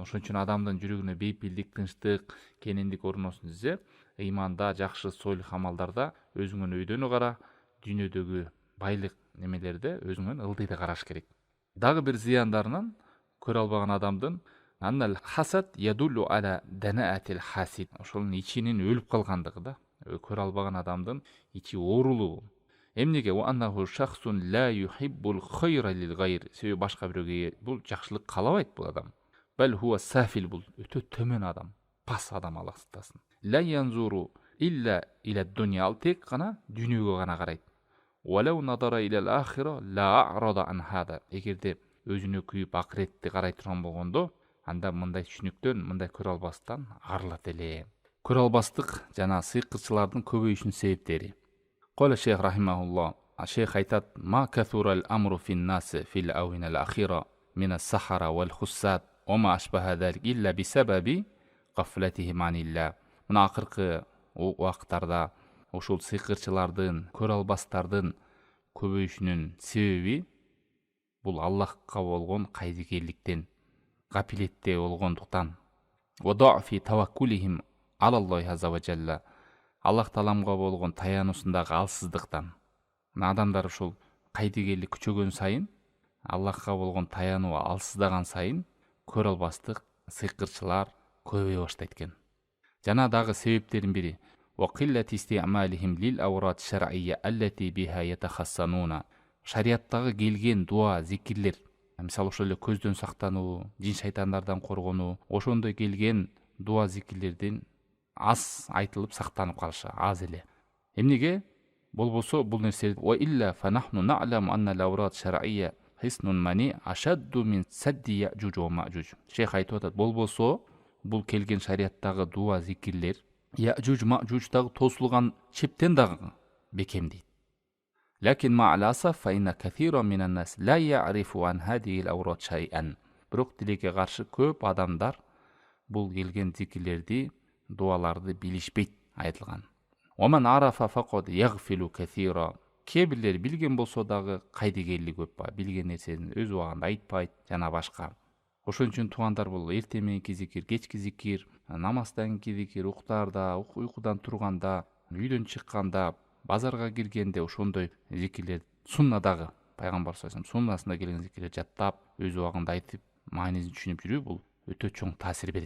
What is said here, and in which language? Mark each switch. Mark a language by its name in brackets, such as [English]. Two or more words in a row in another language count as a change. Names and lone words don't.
[Kyrgyz] Ошон үчүн адамдын жүрөгүнө бейпилдик, тынчтык, кенендик орносун десе, ыйманда, жакшы солих амалдарда өзүңдүн өйдөнү кара, дүйнөдөгү байлык немелерде өзүңдүн ылдыйды караш керек. Дагы бир зыяндарынан көрө албаган адамдын [Arabic] إن الحسد يدل على دناءة الحاسد. [Kyrgyz] Ошонун ичинин өлүп калгандыгы да. Көрө албаган адамдын ичи оорулуу. [Arabic] Эмнеге لأنه شخص لا يحب الخير للغير. [Kyrgyz] Себеби башка бирөөгө бул жакшылык каалабайт бул адам. [Arabic] بل هو سافل, [Kyrgyz] бул өтө төмөн адам, пас адам, Аллах сактасын. [Arabic] لا ينظر إلا إلى الدنيا, [Kyrgyz] ал тек гана дүйнөгө гана карайт. [Arabic] ولو نظر إلى الآخرة لأعرض عن هذا. [Kyrgyz] Эгерде өзүнө күйүп акыретти карай турган болгондо, анда мындай түшүнүктөн, мындай көрө албастан арылат эле. Көрө албастык жана сыйкырчылардын көбөйүшүнүн себептери. [Arabic] قال الشيخ رحمه الله, [Kyrgyz] шейх айтат: [Arabic] ما كثر الأمر في الناس في الآونة الأخيرة من السحرة والحساد وما أشبه ذلك إلا بسبب غفلتهم عن الله. [Kyrgyz] Мына акыркы убакыттарда ушул сыйкырчылардын, көрө албастардын көбөйүшүнүн себеби бул Аллахка болгон кайдыгерликтен, гапилетте болгондуктан. [Arabic] وضعف توكلهم على الله عز وجل. [Kyrgyz] Аллах таламга болгон таянуусундагы алсыздыктан. Адамдар ушул кайдыгерлик күчөгөн сайын, Аллахка болгон таянуу алсыздаган сайын, көрө албастык сыйкырчылар көбөйө баштайт экен. Жана дагы себептердин бири [Arabic] وقلة استعمالهم للأوراد الشرعية التي بها يتخصنون. [Kyrgyz] Шариаттагы келген дуа, зикирлер, мисалы ошол эле көздөн сактануу, жин шайтандардан коргонуу, ошондой келген дуа, зикирлердин аз айтылып сактанып калышы, аз эле. Эмнеге? Болбосо бул нерсе [Arabic] وإلا فنحن نعلم أن الأوراد الشرعية حصن مانع أشد من سد يأجوج ومأجوج. [Kyrgyz] Шейх айтып атат, болбосо бул келген шариаттагы дуа, зикирлер Я'жуж Ма'жуждагы тосулган чептен дагы бекем дейт. [Arabic] لكن مع الأسف فإن كثيرا من الناس لا يعرفون عن هذه الأوراد شيئا. [Kyrgyz] Бирок тилекке каршы көп адамдар бул келген зикирлерди, дуаларды билишпейт, айтылган. [Arabic] ومن عرف فقد يغفل كثيرا. [Kyrgyz] Кебирлер билген болсо дагы кайдыгерлик көп ба, билген нерсени өз убагында айтпайт жана башка. Ошон үчүн туугандар бул эртең мененки зикир, кечки зикир, намаздан кийин зикир, уктарда, уйкудан турганда, үйдөн чыкканда, базарга киргенде ошондой зикирлер суннадагы, пайгамбар [Arabic] صلى الله عليه وسلم [Kyrgyz] суннасында келген зикирлер жаттап, өз убагында айтып, маанисин түшүнүп жүрүү бул өтө чоң таасир берет.